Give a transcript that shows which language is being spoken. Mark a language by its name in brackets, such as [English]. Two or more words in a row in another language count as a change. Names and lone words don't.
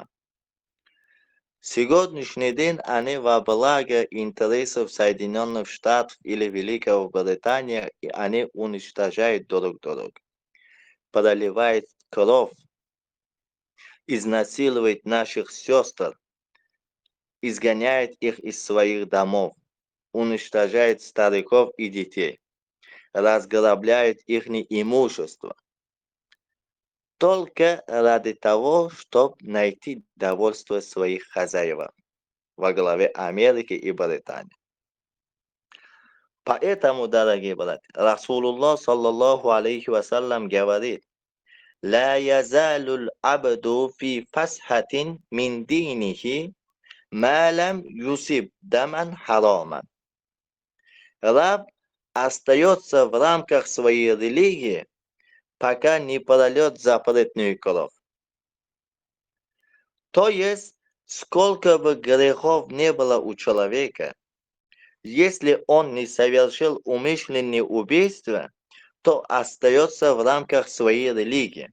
[Russian] Сегодняшний день они во благо интересов Соединенных Штатов или Великобритании, и они уничтожают друг друга, проливают кровь, изнасилуют наших сестер, изгоняет их из своих домов, уничтожает стариков и детей, разграбляет их имущество. Только ради того, чтобы найти довольство своих хозяев во главе Америки и Британии. Поэтому, дорогие братья, [Arabic] رسول الله صلى الله عليه وسلم говорит: «لا يزال العبد في فسحة من دينه ما لم يصب دما حراما». [Russian] Раб остается в рамках своей религии, пока не прольет запретную кровь. То есть, сколько бы грехов не было у человека, если он не совершил умышленное убийство, то остается в рамках своей религии.